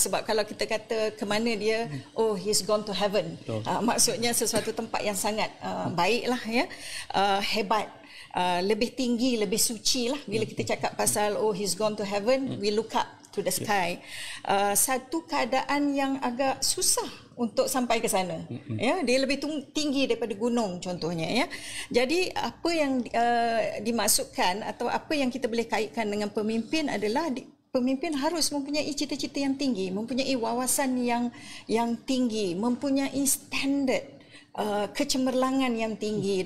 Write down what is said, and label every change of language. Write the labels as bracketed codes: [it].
[ms] Sebab kalau kita kata ke mana dia, [en] he's gone to heaven, [ms] maksudnya sesuatu tempat yang sangat baiklah hebat, lebih tinggi, lebih suci lah. Bila kita cakap pasal [en] he's gone to heaven, we look up to the sky. [ms] Satu keadaan yang agak susah untuk sampai ke sana. Dia lebih tinggi daripada gunung contohnya. Jadi apa yang dimaksudkan atau apa yang kita boleh kaitkan dengan pemimpin adalah pemimpin harus mempunyai cita-cita yang tinggi, mempunyai wawasan yang tinggi, mempunyai standard kecemerlangan yang tinggi.